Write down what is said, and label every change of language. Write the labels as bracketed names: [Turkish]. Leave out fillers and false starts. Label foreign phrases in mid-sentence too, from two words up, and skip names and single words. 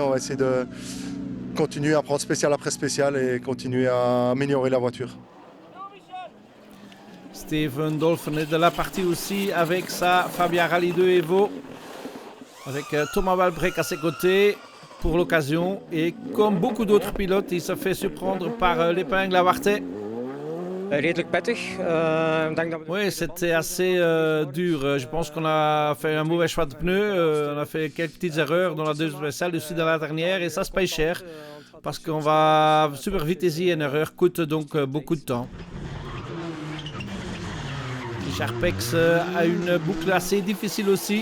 [French] On va essayer de continuer à prendre spécial après spécial et continuer à améliorer la voiture. Steven Dolphin est de la partie aussi avec sa Fabia Rally 2 Evo. Avec Thomas Valbrek à ses côtés pour l'occasion. Et comme beaucoup d'autres pilotes, il se fait surprendre par l'épingle à Warthé. [Dutch] Redelijk pittig. [French] Oui, c'était assez dur. Je pense qu'on a fait un mauvais choix de pneus. On a fait quelques petites erreurs dans la deuxième spéciale, aussi dans la dernière. Et ça se paye cher. Parce qu'on va super vite ici. Une erreur coûte donc beaucoup de temps. Sharpex a une boucle assez difficile aussi.